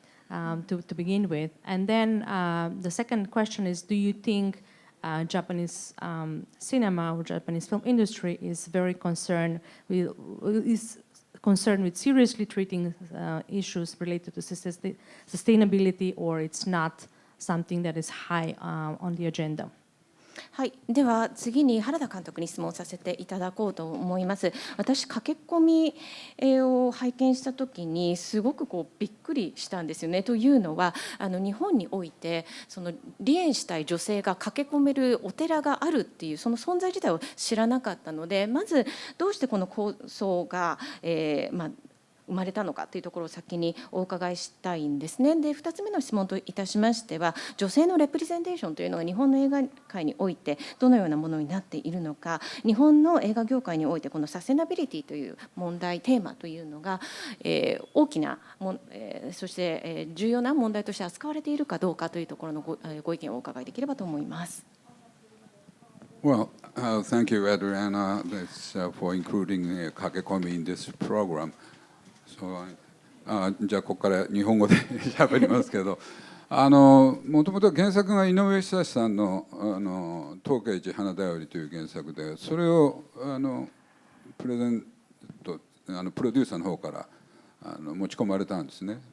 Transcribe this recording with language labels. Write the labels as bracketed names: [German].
[English] To begin with. And then the second question is, do you think Japanese cinema or Japanese film industry is very concerned with seriously treating issues related to sustainability, or it's not something that is high on the agenda? [Japanese] はい、では次に原田監督に質問させていただこうと思います。私、駆け込みを拝見したときにすごくびっくりしたんですよね。というのは日本においてその離縁したい女性が駆け込めるお寺があるっていうその存在自体を知らなかったので、まずどうしてこの構想が、生まれたのかというところを先にお伺いしたいんですね。で2つ目の質問といたしましては、女性のレプレゼンテーションというのが日本の映画界においてどのようなものになっているのか、日本の映画業界においてこのサステナビリティという問題テーマというのが、大きなそして、重要な問題として扱われているかどうかというところのご意見をお伺いできればと思います。 [English] Well, thank you, Andrijana, for including Kakekomi in this program. [Japanese] じゃあここから日本語で喋りますけど、もともと原作が井上久志さんの「東慶寺花だより」という原作で、それをプレゼントプロデューサーの方から持ち込まれたんですね。